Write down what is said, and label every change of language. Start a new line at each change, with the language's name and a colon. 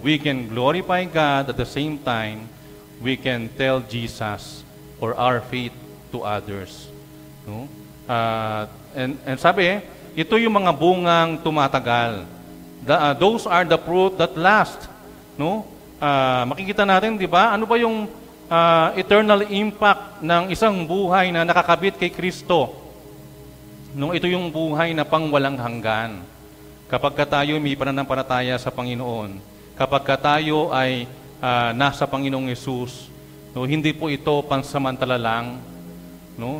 English: We can glorify God at the same time, we can tell Jesus or our faith to others.
Filipino: No? And sabi, ito yung mga bungang tumatagal.
English: Those are the fruit that last.
Filipino: No? Makikita natin, di ba? Ano ba yung eternal impact ng isang buhay na nakakabit kay Kristo? No, ito yung buhay na pangwalang hanggan. Kapag tayo may pananampalataya sa Panginoon, kapag tayo ay nasa Panginoong Yesus, no, hindi po ito pansamantala lang. No?